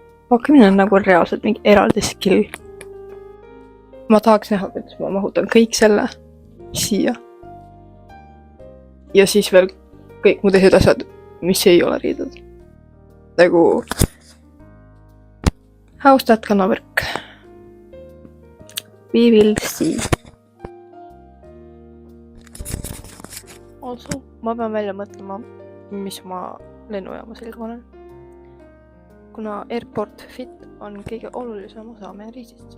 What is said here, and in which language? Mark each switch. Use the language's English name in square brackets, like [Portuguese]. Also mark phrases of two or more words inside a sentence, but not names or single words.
[Estonian] pakkimine on nagu reaalselt mingi eraldi skill. Ma tahaks näha, kuidas ma mahutan kõik selle siia. Ja siis veel kõik mu teised asjad, mis ei ole riided. [English] Nagu how's that gonna work? We will see. Also, [Estonian] ma pean välja mõtlema, mis ma lennujaama selga panen. Kuna [English] Airport Fit [Estonian] on kõige olulisem osa meie reisist.